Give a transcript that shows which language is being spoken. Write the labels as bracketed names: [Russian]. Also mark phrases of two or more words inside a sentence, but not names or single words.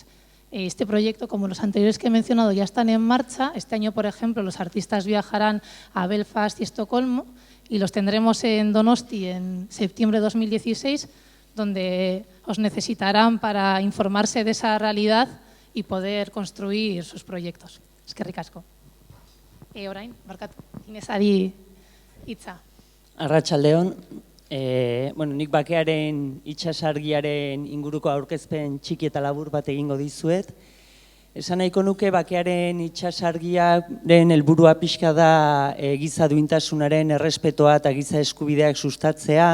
[Spanish] Este proyecto, como los anteriores que he mencionado, ya están en marcha. Este año, por ejemplo, los artistas viajarán a Belfast y Estocolmo y los tendremos en Donosti en septiembre de 2016, donde os necesitarán para informarse de esa realidad y poder construir sus proyectos. [Basque] Eskerrik asko. Orain, barkatu, Inesari hitza. Arratsaldeon, nik bakearen itsasargiaren inguruko aurkezpen txiki eta labur bat egingo dizuet. Esan nahiko nuke bakearen itsasargiaren helburua pixka da giza duintasunaren errespetoa eta giza eskubideak sustatzea.